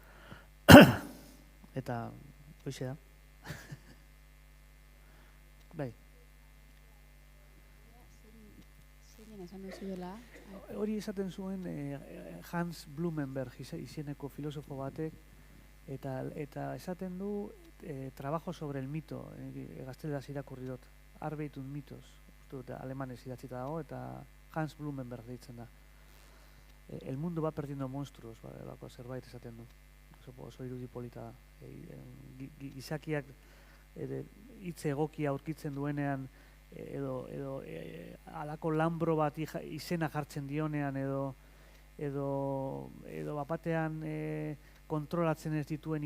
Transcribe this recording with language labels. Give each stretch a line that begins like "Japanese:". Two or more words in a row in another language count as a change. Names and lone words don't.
Basque: Eta hoize da. Bai. Hori esaten zuen Hans Blumenberg izeneko filosofo batek, eta esaten du trabajo sobre el mito, gazteleraz irakurri dut, Arbeit und Mitos, alemanez idatzita dago, eta Hans Blumenberg deitzen da.
Spanish: El mundo va perdiendo monstruos,
Basque: bako zerbait esaten du. Oso irudi polita da. Gizakiak hitz egokia aurkitzen duenean, edo halako lanbro bat izena jartzen dionean, edo bapatean kontrolatzen ez dituen